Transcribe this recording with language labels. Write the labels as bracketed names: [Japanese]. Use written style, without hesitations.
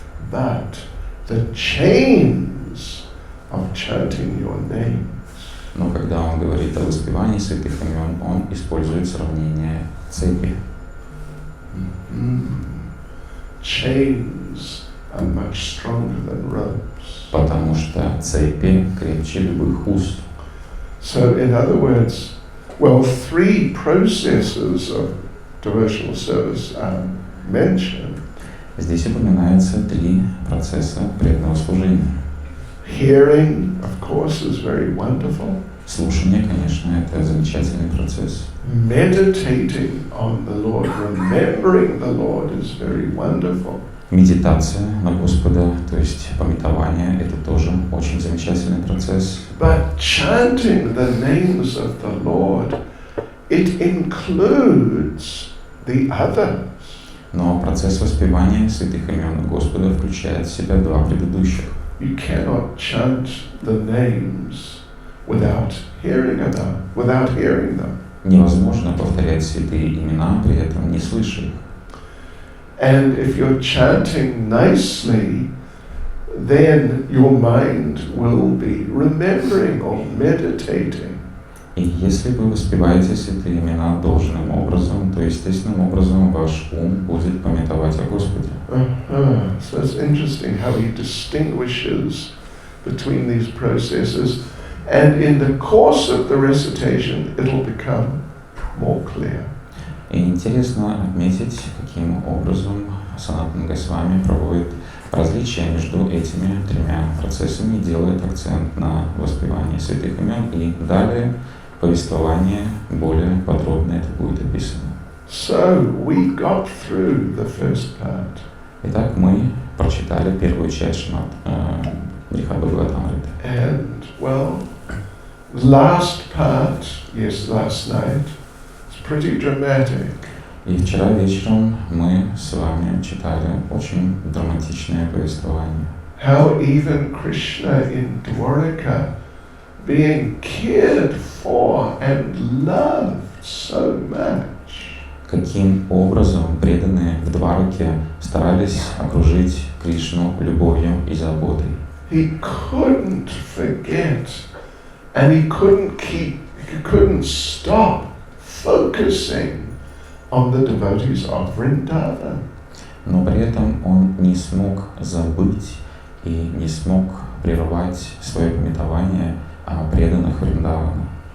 [English] But the chains of chanting your name. [Russian] Но когда он говорит о воспевании святых имен, он использует сравнение цепи. [English] Chains are much stronger than ropes. [Russian] Потому что цепи крепче любых уз. [English] So in other words, well, 3 processes of devotional service are mentioned. [Russian] Здесь упоминается 3 процесса преданного служения. [English] Hearing, of course, is very wonderful. [Russian] Слушание, конечно, это замечательный процесс. [English] Meditating on the Lord, remembering the Lord is very wonderful. [Russian] Медитация на Господа, то есть памятование, это тоже очень замечательный процесс. [English] But chanting the names of the Lord, it includes the others. [Russian] Но процесс воспевания святых имен Господа включает в себя 2 предыдущих. [English] You cannot chant the names without hearing them. [Russian] Невозможно повторять святые имена, при этом не слыша их. [English] And if you're chanting nicely, then your mind will be remembering or meditating. [Russian] И если вы воспеваете святые имена должным образом, то естественным образом ваш ум будет памятовать о Господе. [English] So it's interesting how he distinguishes between these processes, and in the course of the recitation it'll become more clear. [Russian] И интересно отметить, каким образом Санатана Госвами проводит различия между этими 3 процессами и делает акцент на воспевании святых имен, и далее повествование более подробно это будет описано. [English] So we got through the first part. [Russian] Итак, мы прочитали первую часть Брихат Бхагаватамриты. [English] And, well, last part, last night, it's pretty dramatic. [Russian] И вчера вечером мы с вами читали очень драматичное повествование. [English] How even Krishna in Dwaraka, being cared for and loved so much, [Russian] Каким образом преданные в Двараке старались окружить Кришну любовью и заботой. [English] he couldn't forget, and he couldn't stop focusing on the devotees of Vrindavan. [Russian] Но при этом он не смог забыть и не смог прервать свое памятование о преданных Вриндавана.